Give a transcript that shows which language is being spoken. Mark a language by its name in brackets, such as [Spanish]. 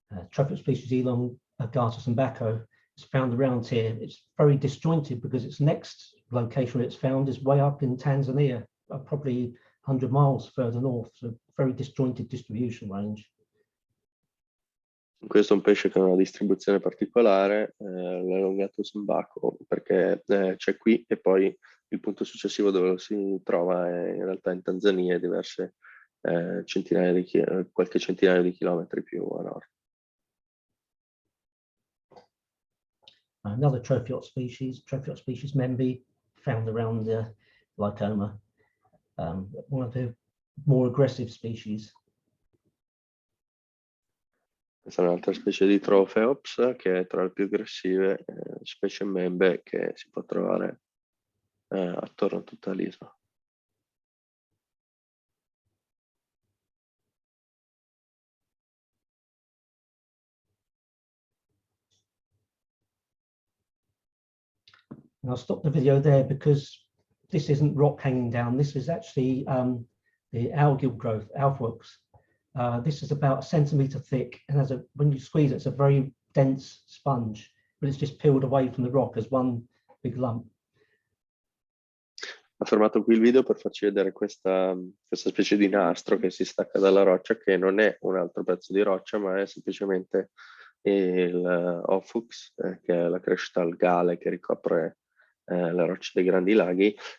[English] Tropical species Elon Gartus and Bacco is found around here. It's very disjointed because its next location where it's found is way up in Tanzania, probably 100 miles further north, so very disjointed distribution range. [Italian] Questo è un pesce che ha una distribuzione particolare, l'allungatus imbaco, perché c'è qui e poi il punto successivo dove lo si trova è in realtà in Tanzania, diverse qualche centinaio di chilometri più a nord. [English] Another Tropheot species Membi, found around the Lycoma, one of the more aggressive species. [Italian] Questa è un'altra specie di Tropheops che è tra le più aggressive specie membe che si può trovare attorno a tutta l'isola. [English] And I'll stop the video there because this isn't rock hanging down. This is actually the algal growth, alphaworks. This is about a centimetre thick, and when you squeeze it, it's a very dense sponge, but it's just peeled away from the rock as one big lump. [Italian] Ho fermato qui il video per farci vedere questa specie di nastro che si stacca dalla roccia, che non è un altro pezzo di roccia, ma è semplicemente il Ophux, che è la crescita algale che ricopre le rocce dei grandi laghi.